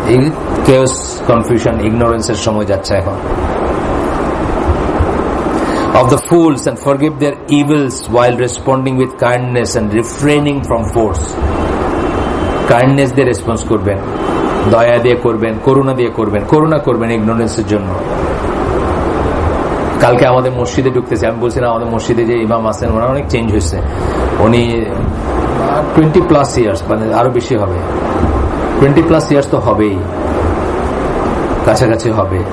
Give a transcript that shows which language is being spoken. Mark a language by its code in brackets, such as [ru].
[bn] এই chaos, confusion, ইগনোরেন্সের সময় যাচ্ছে এখন। [en] Of the fools and forgive their evils while responding with kindness and refraining from force. [bn] Kindness দিয়ে response করবেন, দয়া দিয়ে করবেন, করুণা দিয়ে করবেন, করুণা করবেন ইগনোরেন্সের জন্য। কালকে আমাদের মসজিদে ঢুকতেছে, আমি বলছিলাম আমাদের মসজিদে যে ইমাম আছেন ওনারা অনেক চেঞ্জ হয়েছে। উনি 20+ ইয়ার্স, মানে আরো বেশি হবে, 20+ ইয়ার্স তো হবেই, কাছাকাছি হবে।